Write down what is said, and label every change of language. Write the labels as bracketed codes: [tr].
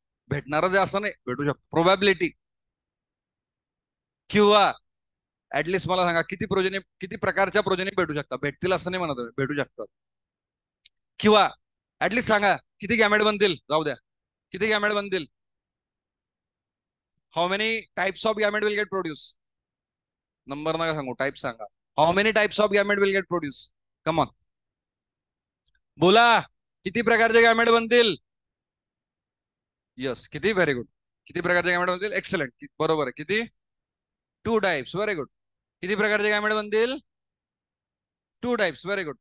[mr] भेटणारच आहे असं नाही, भेटू शकतो, प्रोबॅबिलिटी. किंवा ऍटलिस्ट मला सांगा, किती प्रोजेनी, किती प्रकारच्या प्रोजेनी भेटू शकतात? भेटतील असं नाही म्हणत, भेटू शकतात. किंवा ऍटलिस्ट सांगा किती गॅमेट बनतील, जाऊ द्या, किती गॅमेट बनतील? [en] How many types of gamete will get produce? [mr] Number नका सांगू, टाइप सांगा. [en] How many types of gamete will get produce? [mr] Come on, बोला, किती प्रकारचे गॅमेट बनतील? यस, किती? [en] Very good. [mr] किती प्रकारचे गॅमेट बनतील? एक्सलंट, बरोबर आहे. किती? 2 टाइप्स, व्हेरी गुड. किती प्रकारचे गॅमेट बनतील? 2 टाइप्स, [en] Very good.